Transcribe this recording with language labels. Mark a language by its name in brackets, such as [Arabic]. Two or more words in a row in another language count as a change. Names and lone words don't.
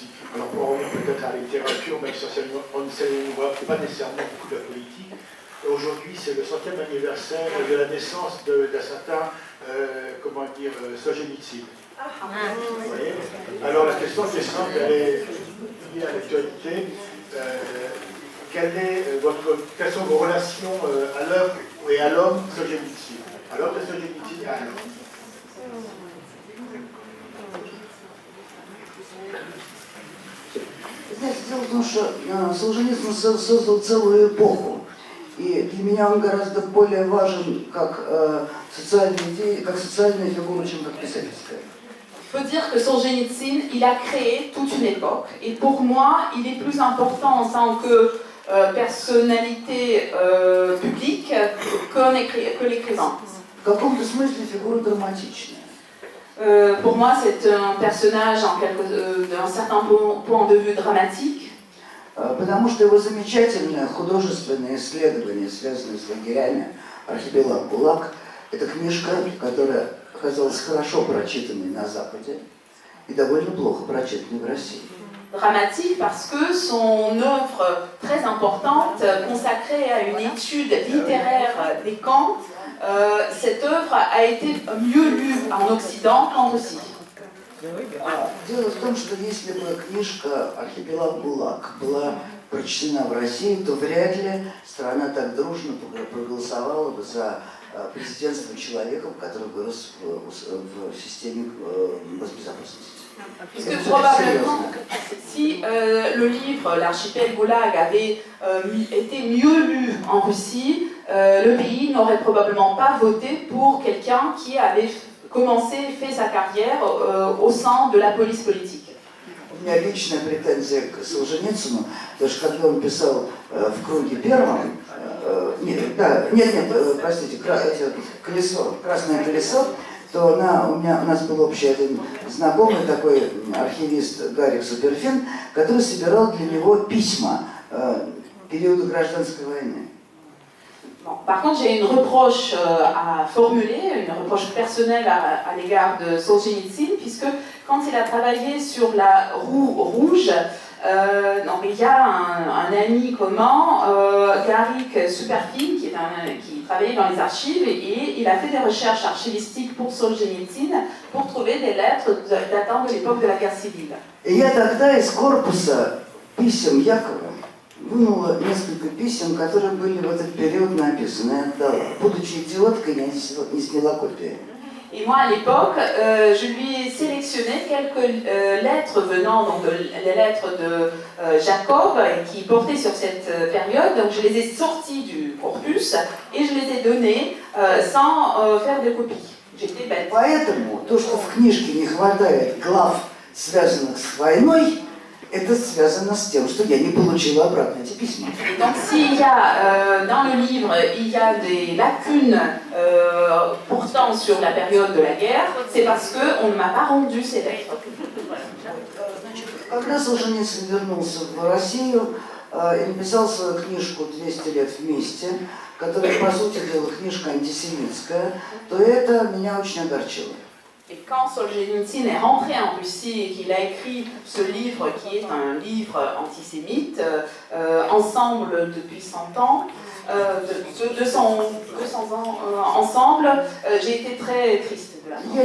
[French] Alors, pour revenir peut-être à la littérature, même si on ne s'éloigne pas nécessairement beaucoup de la politique, aujourd'hui c'est le 100e anniversaire de la naissance d'un certain, Solzhenitsyn. Vous voyez. Alors la question qui est simple, elle est liée à l'actualité. Quelles sont vos relations à l'œuvre et à l'homme Solzhenitsyn? À l'œuvre de Solzhenitsyn et à l'homme. [Russian] Знаете, дело в том, что Солженицын создал целую эпоху. И для меня он гораздо более важен как социальная фигура, чем как писательская. [French] Il faut dire que Solzhenitsyn, il a créé toute une époque. Et pour moi, il est plus important en tant que personnalité publique que l'écrivain. [Russian] В каком-то смысле фигура драматичная. [French] Pour moi, c'est un personnage d'un certain point de vue dramatique. [Russian] Потому что его замечательное художественное исследование, связанное с лагерями «Архипелаг ГУЛАГ», это книжка, которая оказалась хорошо прочитанной на Западе и довольно плохо прочитанной в России. [French] Dramatique parce que son œuvre très importante, consacrée à une étude littéraire des camps, cette œuvre a été mieux lue en Occident qu'en Russie. [Russian] Дело в том, что если бы книжка «Архипелаг ГУЛАГ» была прочтена в России, то вряд ли страна так дружно проголосовала бы за президентство человека, который вырос в системе госбезопасности. [French] Puisque probablement, si le livre L'Archipel Goulag avait été mieux lu en Russie, le pays n'aurait probablement pas voté pour quelqu'un qui avait fait sa carrière au sein de la police politique. [Russian] У меня личная претензия к Солженицыну, потому что когда он писал в круге первом, простите, красное колесо, то у нас был общий один знакомый такой архивист Гарик Суперфин, который собирал для него письма периода гражданской войны. [French] Bon, par contre, j'ai une reproche à formuler, une reproche personnelle à l'égard de Solzhenitsyn, puisque quand il a travaillé sur la roue rouge, il y a un ami commun, Garik Superfin, qui travaillait dans les archives, et il a fait des recherches archivistiques pour Solzhenitsyn pour trouver des lettres datant de l'époque de la guerre civile. [Russian] Et я тогда из корпуса писем Якова вынула несколько писем, которые были в этот период написаны, и отдала. Будучи идиоткой, не сняла копии. [French] Et moi, à l'époque, je lui ai sélectionné quelques lettres venant, donc les lettres de Jacob, qui portaient sur cette période. Donc je les ai sorties du corpus et je les ai données sans faire de copies. J'étais bête. [Russian] Поэтому то, что в книжке не хватает глав, связанных с войной, это связано с тем, что я не получила обратно эти письма. [French] Donc s'il y a dans le livre, il y a des lacunes portant sur la période de la guerre, c'est parce qu'on ne m'a pas rendu ces lettres. [Russian] Когда Солженицын вернулся в Россию и написал свою книжку «200 лет вместе», которая, по сути дела, книжка антисемитская, то это меня очень огорчило. [French] Et quand Solzhenitsyn est rentré en Russie et qu'il a écrit ce livre qui est un livre antisémite, ensemble depuis 100 ans, 200 ans ensemble, j'ai été très triste de la mort.